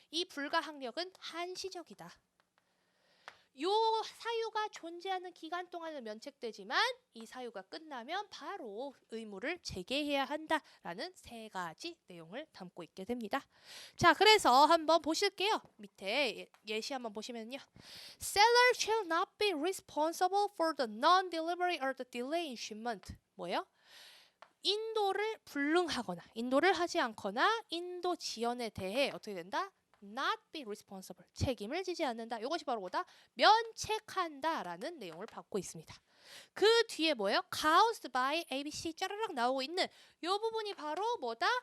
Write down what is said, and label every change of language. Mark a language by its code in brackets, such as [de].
[ko] 이 불가항력은 한시적이다. 요 사유가 존재하는 기간 동안은 면책되지만 이 사유가 끝나면 바로 의무를 재개해야 한다라는 세 가지 내용을 담고 있게 됩니다. 자, 그래서 한번 보실게요. 밑에 예시 한번 보시면요. [en] Seller shall not be responsible for the non-delivery or the delay in shipment. [ko] 뭐예요? 인도를 불능하거나 인도를 하지 않거나 인도 지연에 대해 어떻게 된다? [en] not be responsible. [ko] 책임을 지지 않는다. 이것이 바로 뭐다? 면책한다라는 내용을 받고 있습니다. 그 뒤에 뭐예요? [en] caused by [ko] ABC 짜르락 나오고 있는 이 부분이 바로 뭐다?